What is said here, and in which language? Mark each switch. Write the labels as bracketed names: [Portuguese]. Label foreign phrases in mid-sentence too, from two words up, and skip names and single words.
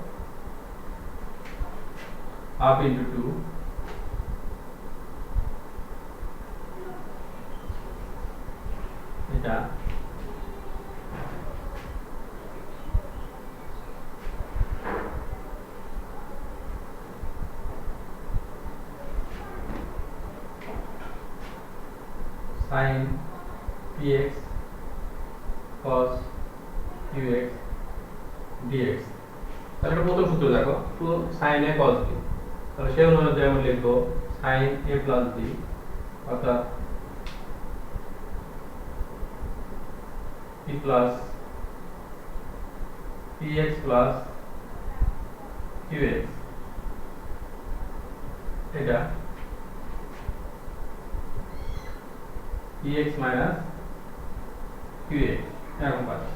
[English] half into [Bangla] 2 এটা sin px cos qx dx। তাহলে এটা প্রথম সূত্র দেখো, 2 sin a cos b, তাহলে সেই অনুযায়ী আমরা লিখব [English] sin a plus b [Bangla] অর্থাৎ [English] p plus px plus qx [Bangla] এটা [English] px minus qx [Bangla] এরকম পাচ্ছি।